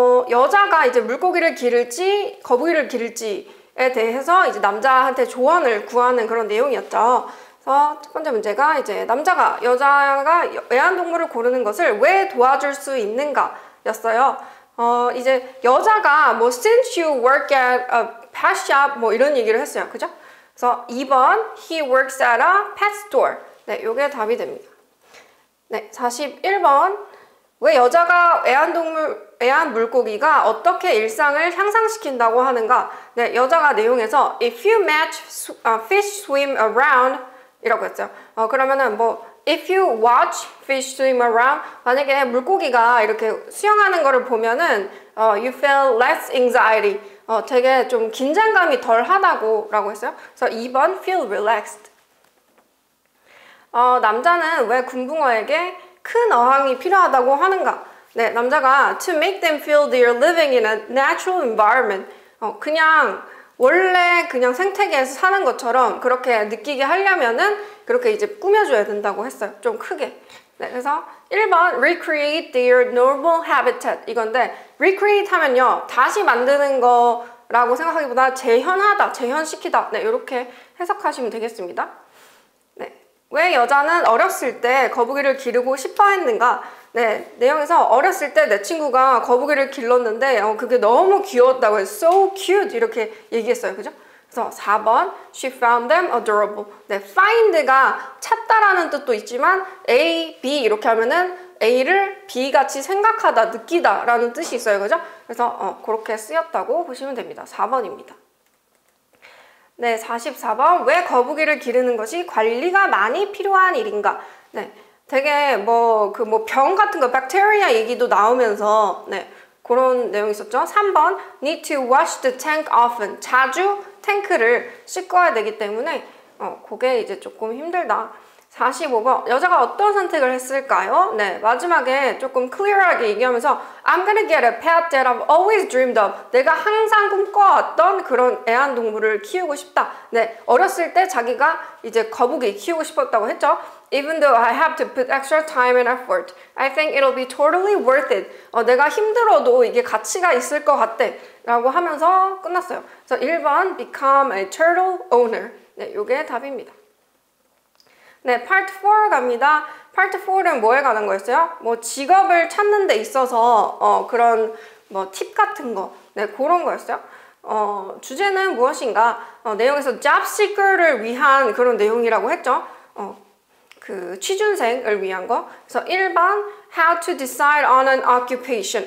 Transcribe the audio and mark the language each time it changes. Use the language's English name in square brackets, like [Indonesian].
[Korean] 여자가 이제 물고기를 기를지 거북이를 기를지에 대해서 이제 남자한테 조언을 구하는 그런 내용이었죠. 그래서 첫 번째 문제가 이제 여자가 애완동물을 고르는 것을 왜 도와줄 수 있는가 였어요. 이제 여자가 뭐 [English] since you work at a pet shop [Korean] 뭐 이런 얘기를 했어요. 그죠? 그래서 2번 [English] he works at a pet store. [Korean] 네, 요게 답이 됩니다. 네, 41번 왜 여자가 애완 물고기가 어떻게 일상을 향상시킨다고 하는가? 네, 여자가 내용에서 [English] if you match fish swim around [Korean] 이라고 했죠. 그러면은 뭐 [English] if you watch fish swim around [Korean] 만약에 물고기가 이렇게 수영하는 거를 보면은 [English] you feel less anxiety [Korean] 되게 좀 긴장감이 덜 하다고 라고 했어요. 그래서 2번 [English] feel relaxed. [Korean] 남자는 왜 금붕어에게 큰 어항이 필요하다고 하는가? 네, 남자가 [English] to make them feel they are living in a natural environment. [Korean] 그냥 원래 그냥 생태계에서 사는 것처럼 그렇게 느끼게 하려면은 그렇게 이제 꾸며줘야 된다고 했어요. 좀 크게. 네, 그래서 1번 [English] recreate their normal habitat [Korean] 이건데 recreate 하면요 다시 만드는 거라고 생각하기보다 재현하다, 재현시키다 네, 이렇게 해석하시면 되겠습니다. 네, 왜 여자는 어렸을 때 거북이를 기르고 싶어 했는가? 네, 내용에서 어렸을 때 내 친구가 거북이를 길렀는데 그게 너무 귀여웠다고 해서 [English] so cute [Korean] 이렇게 얘기했어요. 그죠? 그래서 4번 [English] She found them adorable. [Korean] 네, find가 찾다라는 뜻도 있지만 A, B 이렇게 하면은 A를 B 같이 생각하다, 느끼다 라는 뜻이 있어요. 그죠? 그래서 그렇게 쓰였다고 보시면 됩니다. 4번입니다. 네, 44번 왜 거북이를 기르는 것이 관리가 많이 필요한 일인가? 네, 되게 병 같은 거, 박테리아 얘기도 나오면서 네, 그런 내용이 있었죠. [English] 3번 need to wash the tank often. [Korean] 자주 탱크를 씻어야 되기 때문에 그게 이제 조금 힘들다. 45번. 여자가 어떤 선택을 했을까요? 네, 마지막에 조금 클리어하게 얘기하면서 [English] I'm gonna get a pet that I've always dreamed of. [Korean] 내가 항상 꿈꿔왔던 그런 애완동물을 키우고 싶다. 네, 어렸을 때 자기가 이제 거북이 키우고 싶었다고 했죠. [English] Even though I have to put extra time and effort, I think it'll be totally worth it. [Korean] 내가 힘들어도 이게 가치가 있을 것 같대. 라고 하면서 끝났어요. 그래서 1번 [English] become a turtle owner. [Korean] 네, 요게 답입니다. 네, Part 4 갑니다. Part 4는 뭐에 관한 거였어요? 뭐 직업을 찾는 데 있어서 그런 뭐 팁 같은 거, 네, 그런 거였어요. 주제는 무엇인가? 내용에서 job seeker를 위한 그런 내용이라고 했죠. 그 취준생을 위한 거. 그래서 1번 [English] how to decide on an occupation.